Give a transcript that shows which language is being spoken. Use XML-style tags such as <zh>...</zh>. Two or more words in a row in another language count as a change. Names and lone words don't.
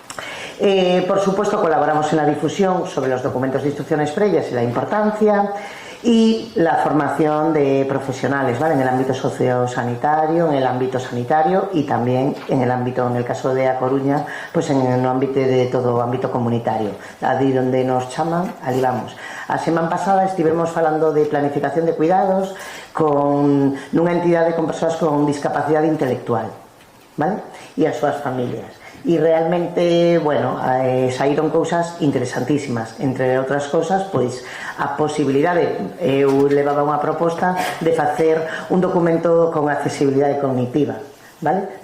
<es>Por supuesto, colaboramos en la difusión sobre los documentos de instrucciones previas y la importancia, y la formación de profesionales, ¿vale? En el ámbito sociosanitario, en el ámbito sanitario y también en el ámbito, en el caso de A Coruña, pues en el ámbito de</es> <gl>todo o ámbito comunitario. Allí donde nos chaman, ali vamos. A semana pasada estivemos falando de planificación de cuidados nunha entidade con persoas con discapacidade intelectual, vale? E as súas familias. E realmente, bueno, saíron cousas interesantísimas, entre outras cousas, pois a posibilidade, eu levaba unha proposta de facer un documento con accesibilidade cognitiva, vale?</gl>